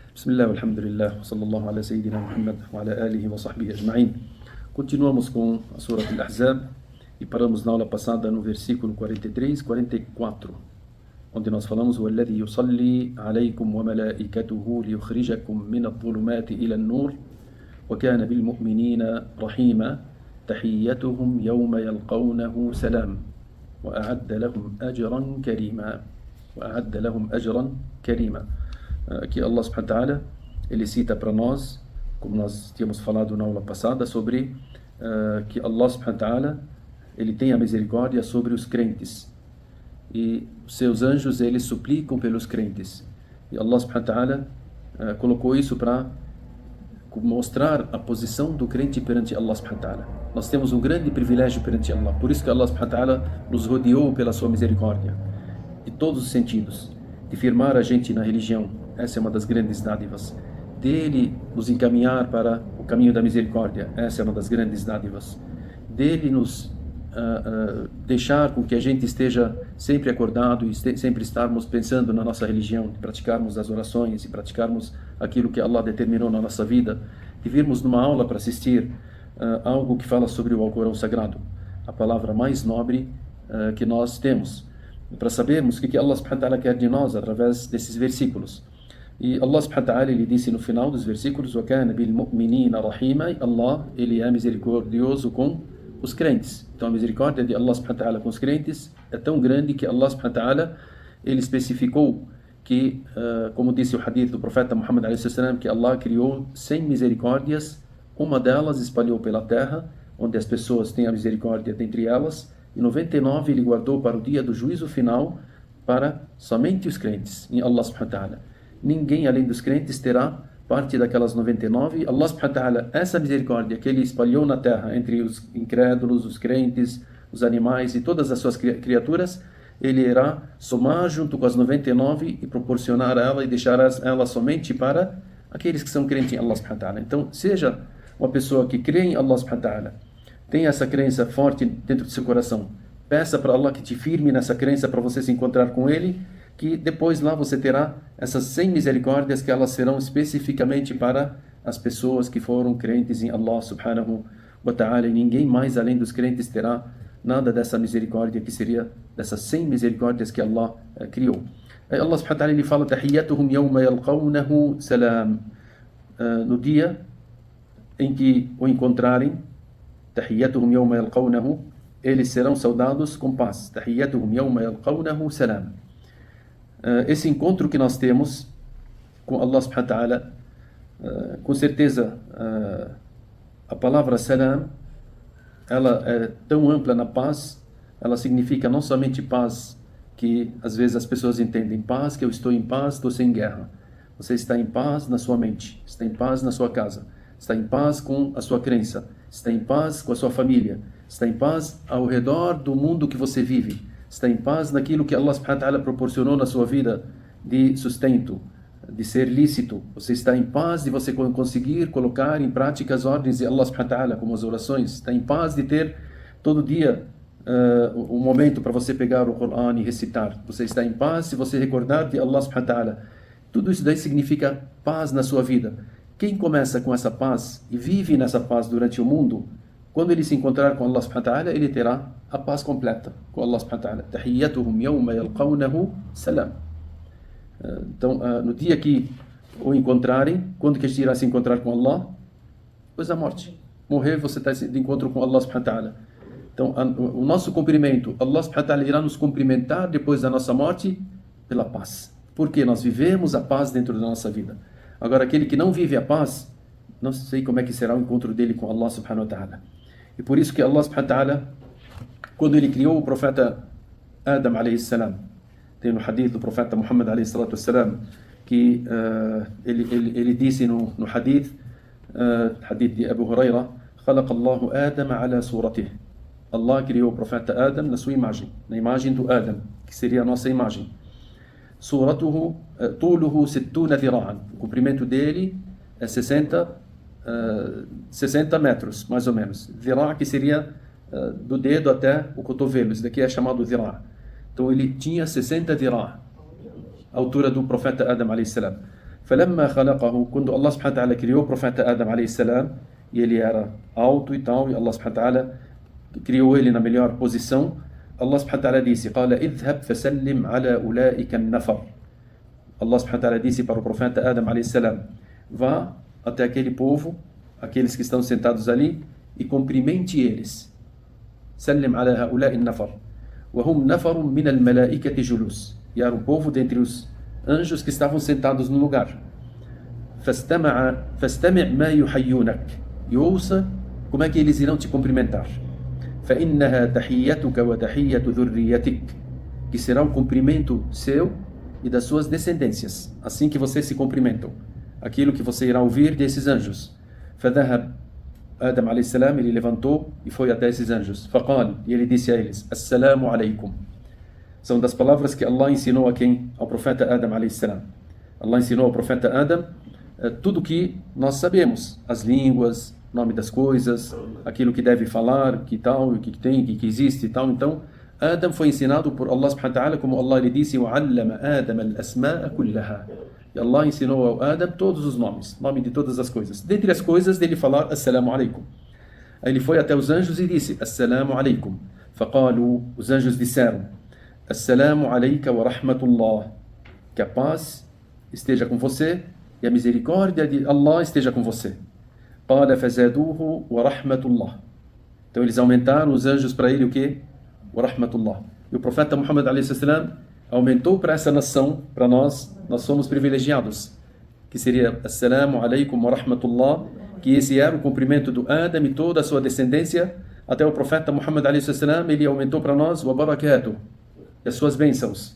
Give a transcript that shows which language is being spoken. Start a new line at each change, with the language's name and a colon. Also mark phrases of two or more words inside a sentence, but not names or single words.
Arabic: بسم الله، الحمد لله، صلى الله على سيدنا محمد وعلى آله وصحبه أجمعين.
Portuguese: Continuamos com a Surah Al-Ahzab e paramos na aula passada no versículo 43, 44, onde nós falamos
Arabic: وَالَّذِي يُصَلِّي عَلَيْكُمْ وَمَلَائِكَتُهُ لِيُخْرِجَكُمْ مِنَ الظُّلُمَاتِ إِلَى النُّورِ وَكَانَ بِالْمُؤْمِنِينَ رَحِيمًا تَحِيَّتُهُمْ يَوْمَ يَلْقَوْنَهُ سَلَامٌ وَأَعَدَّ لَهُمْ أَجْرًا كَرِيمًا وَأَعَدَّ لَهُمْ أَجْرًا كَرِيمًا.
Portuguese: Aqui Allah
Arabic: سبحانه وتعالى,
Portuguese: ele cita para nós, como nós tínhamos falado na aula passada, sobre que Allah
Arabic: سبحانه وتعالى,
Portuguese: ele tem a misericórdia sobre os crentes. E seus anjos, eles suplicam pelos crentes. E Allah
Arabic: سبحانه وتعالى
Portuguese: colocou isso para mostrar a posição do crente perante Allah
Arabic: سبحانه وتعالى.
Portuguese: Nós temos um grande privilégio perante Allah. Por isso que Allah
Arabic: سبحانه وتعالى
Portuguese: nos rodeou pela sua misericórdia, de todos os sentidos, de firmar a gente na religião. Essa é uma das grandes dádivas. Dele nos encaminhar para o caminho da misericórdia. Essa é uma das grandes dádivas. Dele nos deixar com que a gente esteja sempre acordado e sempre estarmos pensando na nossa religião, de praticarmos as orações e praticarmos aquilo que Allah determinou na nossa vida, de virmos numa aula para assistir algo que fala sobre o Alcorão Sagrado, a palavra mais nobre que nós temos, para sabermos o que Allah
Arabic: سبحانه وتعالى
Portuguese: quer de nós através desses versículos. E Allah
Arabic: سبحانه وتعالى,
Portuguese: ele disse no final dos versículos:
Arabic: وَكَانَ بِالْمُؤْمِنِينَ رَحِيمًا.
Portuguese: Allah, ele é misericordioso com os crentes. Então a misericórdia de Allah
Arabic: سبحانه وتعالى
Portuguese: com os crentes é tão grande que Allah
Arabic: سبحانه وتعالى,
Portuguese: ele especificou que, como disse o hadith do profeta Muhammad a.s., que Allah criou 100 misericórdias, uma delas espalhou pela terra, onde as pessoas têm a misericórdia dentre elas, e 99 ele guardou para o dia do juízo final, para somente os crentes, em Allah
Arabic: سبحانه وتعالى.
Portuguese: Ninguém além dos crentes terá parte daquelas 99. Allah
Arabic: سبحانه وتعالى,
Portuguese: essa misericórdia que ele espalhou na terra entre os incrédulos, os crentes, os animais e todas as suas criaturas, ele irá somar junto com as 99 e proporcionar a ela e deixar ela somente para aqueles que são crentes em Allah
Arabic: سبحانه وتعالى.
Portuguese: Então, seja uma pessoa que crê em Allah
Arabic: سبحانه وتعالى,
Portuguese: tem essa crença forte dentro do seu coração, peça para Allah que te firme nessa crença para você se encontrar com ele, que depois lá você terá essas 100 misericórdias, que elas serão especificamente para as pessoas que foram crentes em Allah
Arabic: سبحانه وتعالى,
Portuguese: e ninguém mais além dos crentes terá nada dessa misericórdia, que seria dessas 100 misericórdias que Allah criou. Allah
Arabic: سبحانه وتعالى,
Portuguese: ele fala:
Arabic: تَحِيَّتُهُمْ يَوْمَ يَلْقَوْنَهُ سَلَامٌ.
Portuguese: No dia em que o encontrarem,
Arabic: تَحِيَّتُهُمْ يَوْمَ يَلْقَوْنَهُ,
Portuguese: eles serão saudados com paz.
Arabic: تَحِيَّتُهُمْ يَوْمَ يَلْقَوْنَهُ سَلَامٌ.
Portuguese: Esse encontro que nós temos com Allah
Arabic: سبحانه وتعالى,
Portuguese: com certeza a palavra salam, ela é tão ampla na paz, ela significa não somente paz, que às vezes as pessoas entendem paz, que eu estou em paz, estou sem guerra. Você está em paz na sua mente, está em paz na sua casa, está em paz com a sua crença, está em paz com a sua família, está em paz ao redor do mundo que você vive, está em paz naquilo que Allah
Arabic: سبحانه وتعالى
Portuguese: proporcionou na sua vida de sustento, de ser lícito. Você está em paz de você conseguir colocar em prática as ordens de Allah
Arabic: سبحانه وتعالى,
Portuguese: como as orações. Está em paz de ter todo dia um momento para você pegar o Coran e recitar. Você está em paz se você recordar de Allah
Arabic: سبحانه وتعالى.
Portuguese: Tudo isso daí significa paz na sua vida. Quem começa com essa paz e vive nessa paz durante o mundo, quando ele se encontrar com Allah
Arabic: سبحانه وتعالى,
Portuguese: ele terá a paz completa com Allah
Arabic: سبحانه وتعالى. تَحِيَّتُهُمْ يَوْمَ يَلْقَوْنَهُ سَلَامٌ.
Portuguese: Então, no dia que o encontrarem, quando que a gente irá se encontrar com Allah? Depois da morte. Morrer, você está de encontro com Allah
Arabic: سبحانه وتعالى.
Portuguese: Então, o nosso cumprimento, Allah
Arabic: سبحانه وتعالى
Portuguese: irá nos cumprimentar depois da nossa morte pela paz. Porque nós vivemos a paz dentro da nossa vida. Agora, aquele que não vive a paz, não sei como é que será o encontro dele com Allah
Arabic: سبحانه وتعالى.
Portuguese: E por isso que Allah
Arabic: سبحانه وتعالى,
Portuguese: quando ele criou o profeta Adam
Arabic: عليه السلام,
Portuguese: tem no hadith do profeta Muhammad
Arabic: عليه الصلاة والسلام,
Portuguese: que ele disse no hadith, hadith de Abu Huraira:
Arabic: خلق الله آدم على صورته.
Portuguese: Allah criou o profeta Adam na sua imagem, na imagem do Adam, que seria a nossa imagem.
Arabic: Suratuhu, طوله 60 ذراعا.
Portuguese: O comprimento dele é 60 metros, mais ou menos. Dhira', que seria do dedo até o cotovelo. Isso daqui é chamado dhira'. Então ele tinha 60 dhira', a altura do profeta Adam
Arabic: عليه السلام. فلما خلقه,
Portuguese: quando Allah
Arabic: سبحانه وتعالى
Portuguese: criou o profeta Adam
Arabic: عليه السلام,
Portuguese: e ele era alto e tal, e Allah
Arabic: سبحانه وتعالى
Portuguese: criou ele na melhor posição, Allah
Arabic: سبحانه وتعالى
Portuguese: disse:
Arabic: قال اذهب فسلم على أولئك النفر.
Portuguese: Allah
Arabic: سبحانه وتعالى
Portuguese: disse para o profeta Adam
Arabic: عليه السلام:
Portuguese: vá até aquele povo, aqueles que estão sentados ali, e cumprimente eles.
Arabic: سلم على هؤلاء النفر وهم نفر من الملائكة جلوس.
Portuguese: E era um povo dentre os anjos que estavam sentados no lugar.
Arabic: فاستمع ما يحيونك.
Portuguese: E ouça como é que eles irão te cumprimentar.
Arabic: فإنها تحيتك وتحية ذريتك.
Portuguese: Que será o cumprimento seu e das suas descendências, assim que vocês se cumprimentam. Aquilo que você irá ouvir desses anjos.
Arabic: فذهب Adam عليه السلام,
Portuguese: ele levantou e foi até esses anjos. فقال, e ele disse a eles:
Arabic: السلام عليكم.
Portuguese: São das palavras que Allah ensinou a quem? Ao profeta Adam
Arabic: عليه السلام.
Portuguese: Allah ensinou ao profeta Adam tudo que nós sabemos, as línguas, nome das coisas, aquilo que deve falar, que tal, o que tem, que existe e tal. Então, Adam foi ensinado por Allah
Arabic: سبحانه وتعالى,
Portuguese: como Allah lhe disse:
Arabic: وَعَلَّمَ آدَمَ الْأَسْمَاءَ كُلَّهَا.
Portuguese: E Allah ensinou ao Adam todos os nomes, nome de todas as coisas. Dentre as coisas, dele falar
Arabic: السلام عليكم.
Portuguese: Aí ele foi até os anjos e disse:
Arabic: السلام عليكم. فقالوا,
Portuguese: os anjos disseram:
Arabic: السلام عليك ورحمة الله.
Portuguese: Que a paz esteja com você e a misericórdia de Allah esteja com você.
Arabic: قال فزادوه ورحمة الله.
Portuguese: Então eles aumentaram os anjos para ele o quê?
Arabic: ورحمة الله.
Portuguese: E o profeta Muhammad
Arabic: عليه السلام
Portuguese: aumentou para essa nação, para nós somos privilegiados, que seria
Arabic: السلام عليكم ورحمة الله,
Portuguese: que esse era o cumprimento do Adam e toda a sua descendência, até o profeta Muhammad
Arabic: عليه السلام,
Portuguese: ele aumentou para nós
Arabic: وبركاته,
Portuguese: e as suas bênçãos.